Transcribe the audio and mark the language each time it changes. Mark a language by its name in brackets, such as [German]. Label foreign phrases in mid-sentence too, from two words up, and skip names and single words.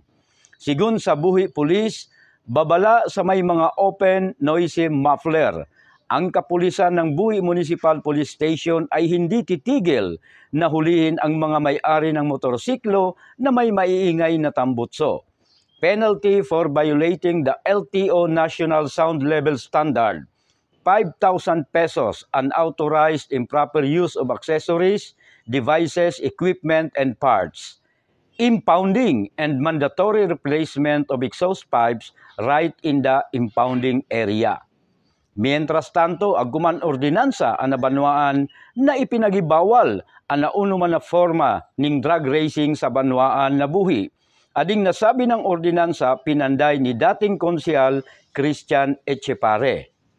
[Bikol] Sigun sa Buhi Police, babala sa may mga [English] open noisy muffler. [Filipino] Ang kapulisan ng Buhi Municipal Police Station ay hindi titigil na hulihin ang mga may-ari ng motorsiklo na may maiingay na tambutso. [English] Penalty for violating the LTO National Sound Level Standard. 5,000 pesos unauthorized improper use of accessories, devices, equipment, and parts. Impounding and mandatory replacement of exhaust pipes right in the impounding area. [Spanish] Mientras tanto, [Bikol] aguman ordinansa ang nabanwaan na ipinagibawal ang naunuman na forma ning drag racing sa banwaan na Buhi. Ading nasabi ng ordinansa pinanday ni dating konsehal Christian Echepare.